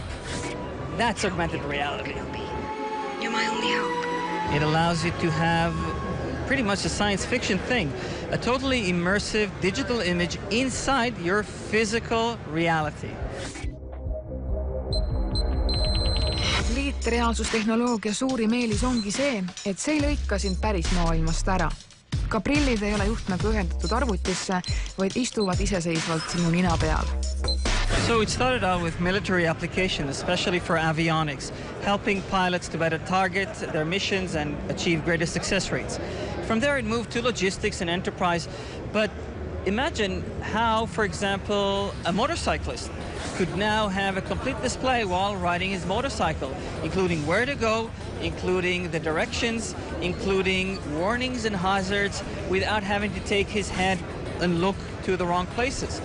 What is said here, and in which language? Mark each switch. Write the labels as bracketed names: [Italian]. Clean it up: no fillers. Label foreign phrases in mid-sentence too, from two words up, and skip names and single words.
[English] That's augmented reality. You're my only hope. It allows you to have pretty much a science fiction thing, a totally immersive digital image inside your physical reality. [Estonian] Liitreaalsustehnoloogia suurim eelis ongi see, et see ei lõika sind päris maailmast ära. Ka prillid ei ole juhtmega ühendatud arvutisse, vaid istuvad iseseisvalt sinu nina peal. [English] So it started out with military application, especially for avionics, helping pilots to better target their missions and achieve greater success rates. From there it moved to logistics and enterprise, but imagine how, for example, a motorcyclist could now have a complete display while riding his motorcycle, including where to go, including the directions, including warnings and hazards, without having to take his head and look to the wrong places.